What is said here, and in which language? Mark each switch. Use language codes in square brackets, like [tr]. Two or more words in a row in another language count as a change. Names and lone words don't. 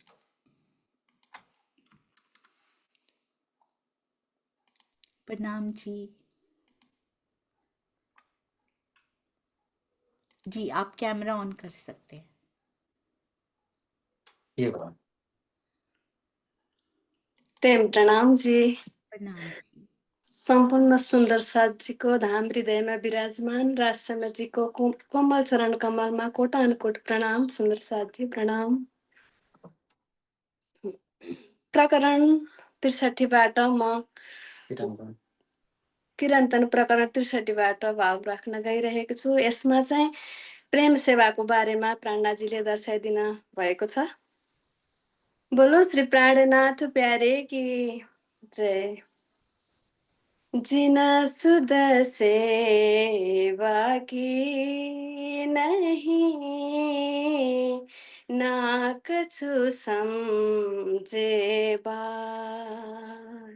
[hi] प्रणाम जी। जी आप कैमरा ऑन कर सकते हैं। ये बात प्रेम प्रणाम जी। प्रणाम जी। [ne] सम्पूर्ण सुन्दर साथजीको धाम हृदयमा विराजमान राजसमयजीको कोमल चरण कमलमा कोटानकोट प्रणाम। सुन्दर साथजी प्रणाम। प्रकरण ६३बाट म किरन्तन प्रकरण ६३बाट भाव राख्न गइरहेको छु। यसमा चाहिँ प्रेम सेवाको बारेमा प्राणनाथजीले दर्शाइदिन भएको छ। [hi] बोलो श्री प्राणनाथ प्यारे की जय। जिन सुध सेवा की नहीं, ना कछु समझे बात।